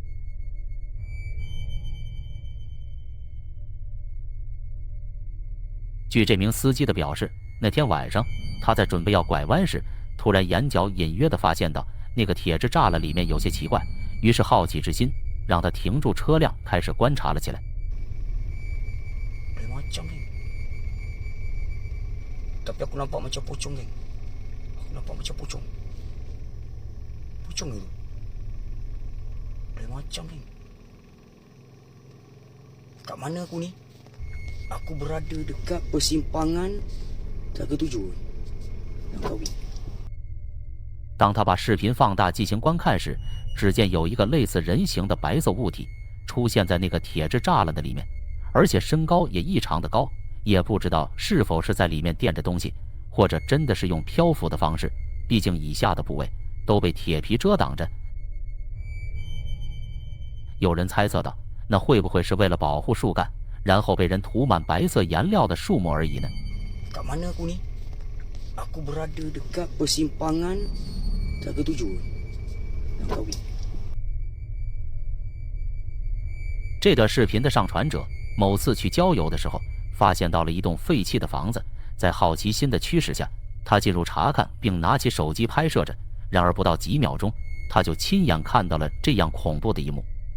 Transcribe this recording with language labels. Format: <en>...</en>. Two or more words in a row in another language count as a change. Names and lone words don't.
<zh>据这名司机的表示，那天晚上他在准备要拐弯时，突然眼角隐约地发现到那个铁质栅栏里面有些奇怪，于是好奇之心让他停住车辆，开始观察了起来。</zh> <ms>Macam ni. Tapi aku nampak macam pocong ni. Aku nampak macam pocong. Pocong itu. Macam ni. Kat mana aku ni? Aku berada dekat persimpangan Telaga Tujuh Langkawi。</ms> <zh>当他把视频放大进行观看时，只见有一个类似人形的白色物体出现在那个铁质栅栏的里面，而且身高也异常的高，也不知道是否是在里面垫着东西，或者真的是用漂浮的方式，毕竟以下的部位都被铁皮遮挡着。有人猜测到，那会不会是为了保护树干，然后被人涂满白色颜料的树木而已呢？</zh> <ms>Kat mana aku ni? Aku berada dekat persimpangan Telaga Tujuh Langkawi。</ms> <zh>这段视频的上传者某次去郊游的时候，发现到了一栋废弃的房子，在好奇心的驱使下，他进入查看，并拿起手机拍摄着。然而不到几秒钟，他就亲眼看到了这样恐怖的一幕。</zh>